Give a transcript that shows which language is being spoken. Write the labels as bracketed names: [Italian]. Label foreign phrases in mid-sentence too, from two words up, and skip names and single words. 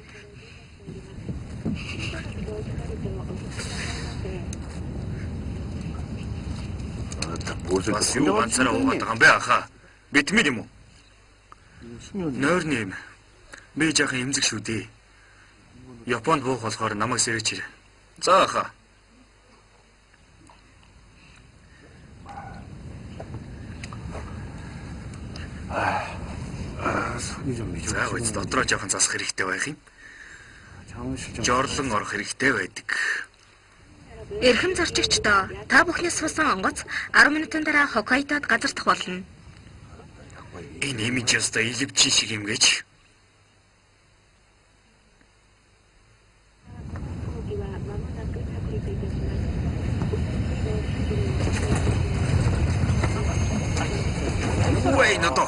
[Mongolian] Бас юу ганцаараа уугаад байгаа юм бэ ахаа? Битмэл юм уу? Нойрны юм. Би жаахан эмзэг шүү дээ. Японд буух болохоор намайг сэрэж ирээ. За ахаа. [Korean] 손이 좀 [Mongolian] За үз дотроо жоохон засах хэрэгтэй байх юм. [Korean] 장실 좀. [Mongolian] Жорлон орох хэрэгтэй байдаг. Эрхэм зарчигчдоо та бүхний суусан онгоц 10 минутын дараа Хоккайдод газардах болно. Энэ имижэста илвчин шиг юм гэж. Ой, нато.